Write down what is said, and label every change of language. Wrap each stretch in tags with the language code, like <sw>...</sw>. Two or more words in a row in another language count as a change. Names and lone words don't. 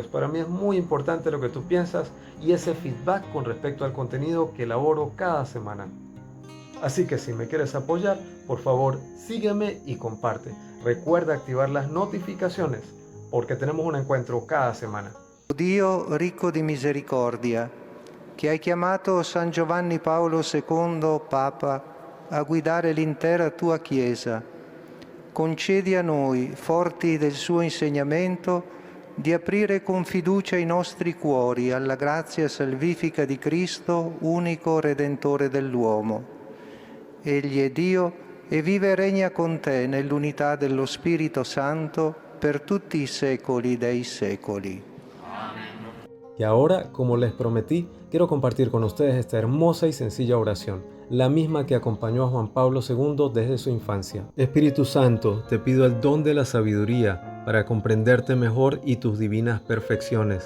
<es>Para mí es muy importante lo que tú piensas y ese feedback con respecto al contenido que elaboro cada semana. Así que si me quieres apoyar, por favor sígueme y comparte. Recuerda activar las notificaciones porque tenemos un encuentro cada semana.</es> <it>Dio ricco di misericordia, che hai chiamato San Giovanni Paolo II, Papa, a guidare l'intera tua Chiesa, concedi a noi, forti del suo insegnamento, di aprire con fiducia i nostri cuori alla grazia salvifica di Cristo, unico Redentore dell'uomo. Egli è Dio e vive e regna con te nell'unità dello Spirito Santo per tutti i secoli dei secoli.</it> <es>Y ahora, como les prometí, quiero compartir con ustedes esta hermosa y sencilla oración, la misma que acompañó a Juan Pablo II desde su infancia. Espíritu Santo, te pido el don de la sabiduría para comprenderte mejor y tus divinas perfecciones.</es>